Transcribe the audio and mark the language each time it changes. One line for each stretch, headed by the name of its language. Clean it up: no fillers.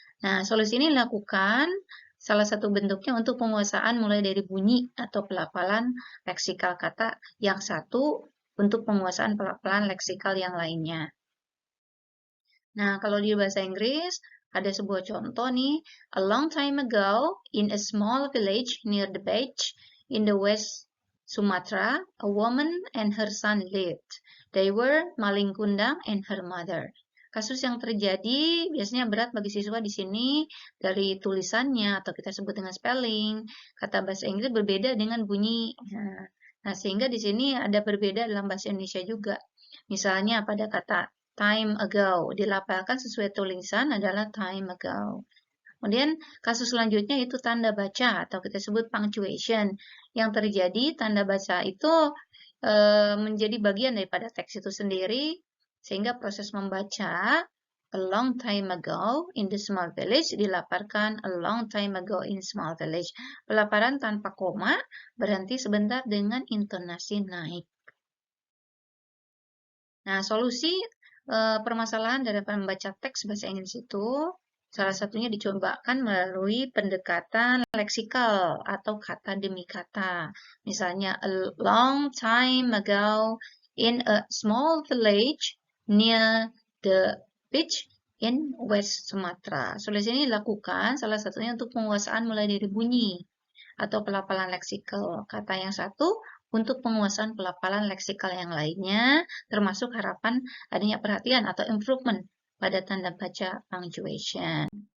Indonesian: Nah, solusi ini dilakukan salah satu bentuknya untuk penguasaan mulai dari bunyi atau pelafalan leksikal kata yang satu untuk penguasaan pelafalan leksikal yang lainnya. Nah, kalau di bahasa Inggris, ada sebuah contoh nih.
English: A long time ago, in a small village near the beach in the West Sumatra, a woman and her son lived. They were Maling Kundang and her mother.
Indonesian: Kasus yang terjadi biasanya berat bagi siswa di sini dari tulisannya atau kita sebut dengan spelling. Kata bahasa Inggris berbeda dengan bunyi. Nah, sehingga di sini ada berbeda dalam bahasa Indonesia juga. Misalnya pada kata time ago, dilafalkan sesuai tulisan adalah time ago. Kemudian kasus selanjutnya itu tanda baca atau kita sebut punctuation. Yang terjadi tanda baca itu menjadi bagian daripada teks itu sendiri, sehingga proses membaca
English: a long time ago in the small village
Indonesian: dilaparkan
English: a long time ago in small village.
Indonesian: Pelaparan tanpa koma berhenti sebentar dengan intonasi naik. Nah, solusi permasalahan dari membaca teks bahasa Inggris itu salah satunya dicobakan melalui pendekatan leksikal atau kata demi kata. Misalnya,
English: a long time ago in a small village near the beach in West Sumatra.
Indonesian: Solusi ini dilakukan salah satunya untuk penguasaan mulai dari bunyi atau pelafalan leksikal kata yang satu untuk penguasaan pelafalan leksikal yang lainnya, termasuk harapan adanya perhatian atau improvement pada tanda baca punctuation.